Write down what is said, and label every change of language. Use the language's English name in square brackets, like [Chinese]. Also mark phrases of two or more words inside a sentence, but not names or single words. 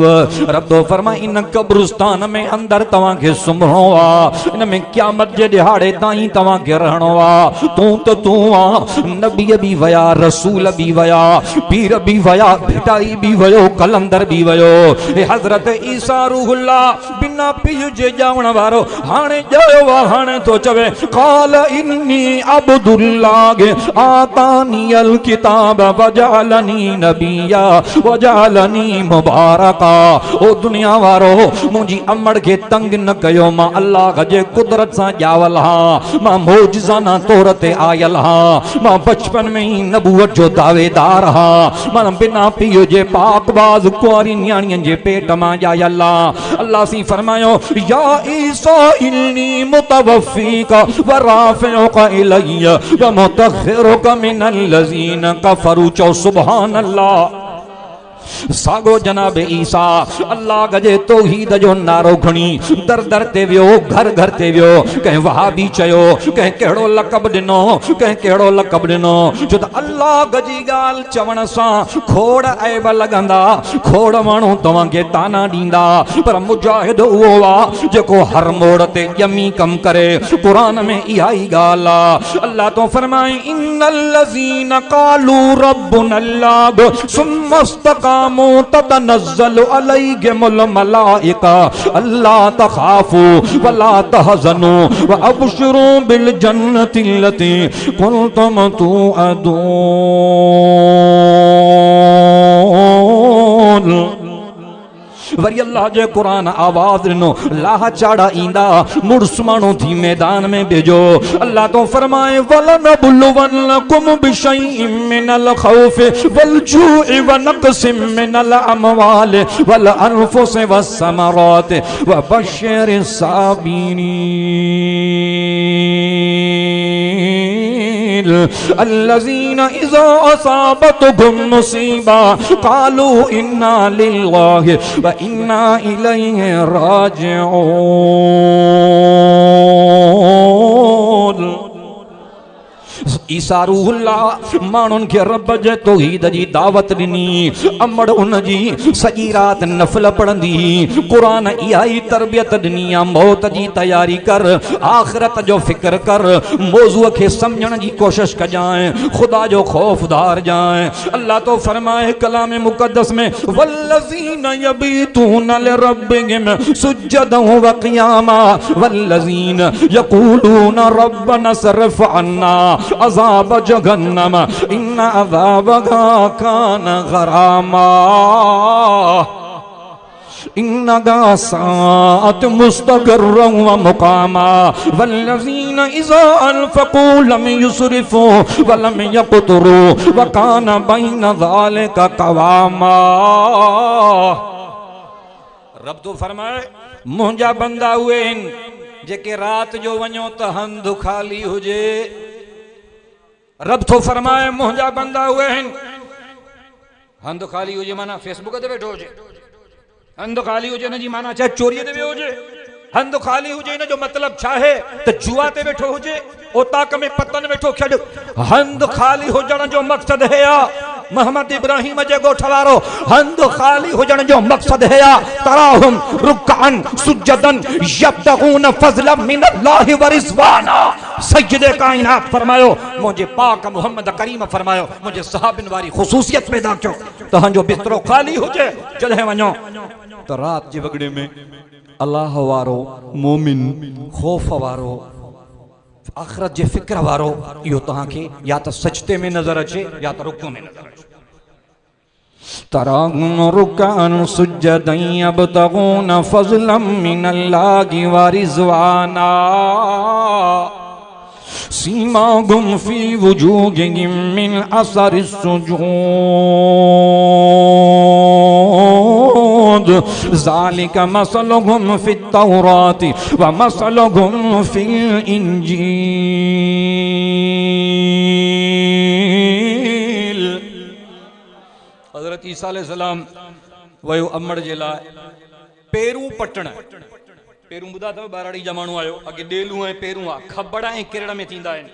[Sindhi] रब तो फरमाए इन कब्रिस्तान में अंदर तव्हांखे सुम्हणो आहे, इन में क़यामत जे ॾिहाड़े ताईं तव्हांखे रहणो आहे। तूं त तूं आहे, नबी भी वया, रसूल भी वया, पीर भी वया, भिटाई भी वयो, कलंदर भी वयो। हजरत ईसा रूहुल्लाह बिना पीउ जे ॼावण वारो हाणे ॼायो आहे, हाणे तो चवे [Arabic] قال إني عبد الله آتاني الكتاب وجعلني نبيا وجعلني مباركا. [Sindhi] ओ दुनिया वारो मुंहिंजी अमड़ के तंग न कयो, मां अल्लाह जे कुदरत सां ॼावल हां, मां मौजज़ाना तौर ते आयल हां, मां बचपन में ही नबूवत जो दावेदार हां, मां बिना पीउ जे पाकबाज कुआरी न्याणियुनि जे पेट मां ॼायल हां। अल्लाह सी फरमायो [Arabic] يا عيسى إني متوفيك ورافعك إلي ومطهرك من الذين كفروا. चओ سبحان الله. [Sindhi] सागो जनाब ईसा अल्लाह गजे तौहीद जो नारो खणी दर दर ते वियो, घर घर ते वियो। कंहिं वहाबी चयो, कंहिं कहिड़ो लक़ब ॾिनो, कंहिं कहिड़ो लक़ब ॾिनो, छो त अल्लाह गजी ॻाल्हि चवण सां खोड़ ऐब लॻंदा, खोड़ माण्हू तव्हांखे ताना ॾींदा, पर मुजाहिद उहो आहे जेको हर मोड़ ते ॼमी कम करे। क़ुरान में इहा ई ॻाल्हि आहे। अल्लाह तो फरमाए [Arabic] إن الذين قالوا ربنا الله ثم استقاموا تتنزل عليهم الملائكة ألا تخافوا ولا تحزنوا وأبشروا بالجنة التي كنتم توعدون. [Sindhi] वरी अल्लाह जे कुरान आवाज ॾिनो, लाह चाड़ा ईंदा, मुड़स माण्हू थी मैदान में भेजो। अल्लाह तो फरमाए [Arabic] ولنبلونكم بشيء من الخوف والجوع ونقص من الأموال والأنفس والثمرات وبشر الصابرين الذين إذا أصابتهم مصيبة قالوا إنا لله وإنا إليه راجعون. [Sindhi] ईसा रूहुल्लाह माण्हुनि खे रब जे तौहीद जी दावत ॾिनी। अमड़ उन जी सॼी राति नफ़िल पढ़ंदी, क़ुरान इहा ई तरबियत ॾिनी आहे, मौत जी तयारी कर, आख़िरत जो फ़िक्र कर, मौज़ूअ खे सम्झण जी कोशिश कजांइ, ख़ुदा जो ख़ौफ़दार जाए। अल्लाह तो फरमाए कलाम मुक़द्दस में [Arabic] والذين يبيتون لربهم سجدا وقياما والذين يقولون ربنا اصرف عنا عذاب جهنم إن عذابها كان غراما إنها ساءت مستقرا ومقاما والذين إذا أنفقوا لم يسرفوا ولم يقتروا وكان بين ذلك قواما. [Sindhi] रब तो फरमाए मुंहिंजा बंदा उहे आहिनि जेके रात जो वञो त हंधु खाली हुजे। रब तो फरमाए मुंहिंजा बंदा उहे आहिनि, हंधु खाली हुजे माना फेसबुक ते वेठो हुजे, हंधु खाली हुजे न जी माना चाहे चोरीअ ते वियो हुजे, हंधु खाली हुजे इन जो मतलब छा है त जुआ ते वेठो हुजे, ओताक में पतन वेठो खेॾ। हंधु खाली हुजण जो मक़सद है मोहम्मद इब्राहिम जे ॻोठ वारो, हंधु खाली हुजण जो मक़सद है [Arabic] تراهم ركعا سجدا يبتغون فضلا من الله ورضوانا. [Sindhi] सज्जदे कायनात फरमायो मुझे पाक मोहम्मद करीम फरमायो मुझे सहाबिन वारी ख़ुसूसियत पैदा कयो। तव्हांजो बिस्तरो खाली हुजे जॾहिं वञो त रात जे वॻड़े में अल्लाह वारो, मोमिन, खौफ वारो, आखिरत जे फिक्र वारो इहो तव्हांखे या त सजदे में नज़र अचे या त रुकू में नज़र अचे। [Arabic] تراهم ركعا سجدا يبتغون فضلا من الله ورضوانا سيماهم في وجوههم من أثر السجود ذلك مثلهم في التوراة ومثلهم في الإنجيل. [Sindhi] हज़रत ईसा अलैहिस्सलाम वयो अमड़ जे लाइ पेरूं पटण, पेरूं ॿुधा अथव ॿाराड़ी जा माण्हू आयो, अॻे ॾेलूं ऐं पेरूं आहे, खबड़ ऐं किरड़ में थींदा आहिनि।